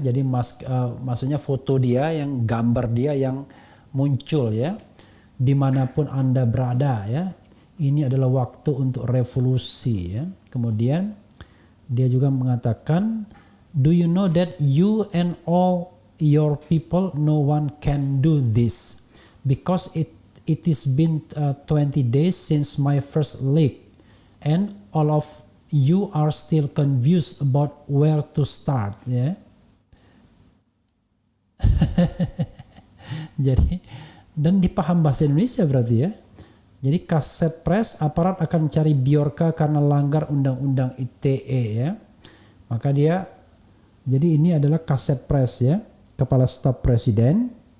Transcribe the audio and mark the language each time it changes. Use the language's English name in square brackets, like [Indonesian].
[Indonesian] Jadi maksudnya foto dia, yang gambar dia yang muncul ya, dimanapun Anda berada ya. Ini adalah waktu untuk revolusi ya. Kemudian dia juga mengatakan, [English] do you know that you and all your people, no one can do this because it is been 20 days since my first leak and all of you are still confused about where to start ya. [Indonesian] Jadi dan dipaham bahasa Indonesia berarti ya. Jadi Kaset Pres, aparat akan cari Bjorka karena langgar undang-undang ITE ya. Maka dia, jadi ini adalah Kaset Pres ya, Kepala Staf Presiden.